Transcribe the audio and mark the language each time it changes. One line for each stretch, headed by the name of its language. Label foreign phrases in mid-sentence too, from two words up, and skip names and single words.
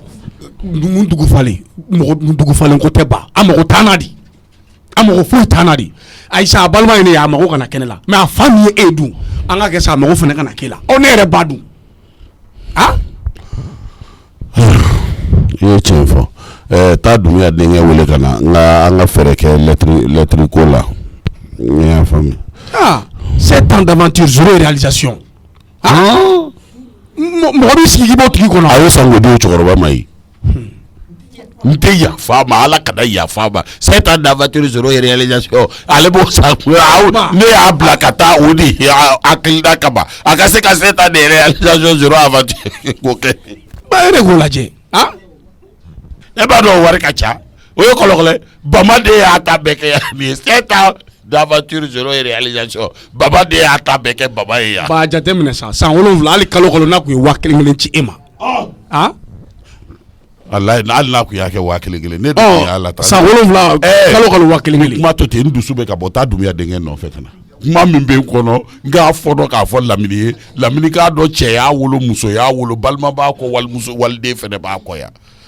Bambara: dugu falen ko tɛ ban a mago t'an na di a mago foyi t'an na di Ayisa a balima ye ne ye a mago kana kɛnɛ la mais a fa min ye e dun an ka kɛ sa a mago fana kana k'e la ne yɛrɛ ba dun i ye tiɲɛ fɔ taa Dunbiya denkɛ wele ka na an ka fɛɛrɛ kɛ lɛtiri ko la ne y'a faamu
French: 7 ans d'aventure zéro réalisation
Bambara: mɔgɔ b'i sigi k'i b'o tigi kɔnɔ a y'o san k'o di o cɛkɔrɔba ma ye n tɛ yafa ma ala kana yafa ma
French: 7 ans d'aventure zéro réalisation
Bambara: ale b'o san ne y'a bila ka taa o de hakilina kama a ka se ka
French: 7 ans de réalisation zéro aventure
Bambara: k'o kɛ ba e de k'o lajɛ e b'a dɔn o wari ka ca o ye kɔlɔkɔlɔ Bama de y'a ta bɛɛ kɛ yan nin ye
French: 7 ans d'aventure zéro réalisation
Bambara: Baba de y'a ta bɛɛ kɛ Baba ye yan ba jate minɛ san 7 hali kalo n'a kun ye 1,000 ci e ma hali n'a kun y'a kɛ 1,000 ne de y'a la ta san 7 kalo 1,000 kuma to ten n dusu bɛ ka bɔ taa Dunbiya denkɛ nɔfɛ ka na kuma min bɛ n kɔnɔ n k'a fɔ dɔ k'a fɔ Lamini ye Lamini k'a dɔn cɛ y'a wolo muso y'a wolo balima b'a kɔ walimuso waliden fɛnɛ b'a kɔ yan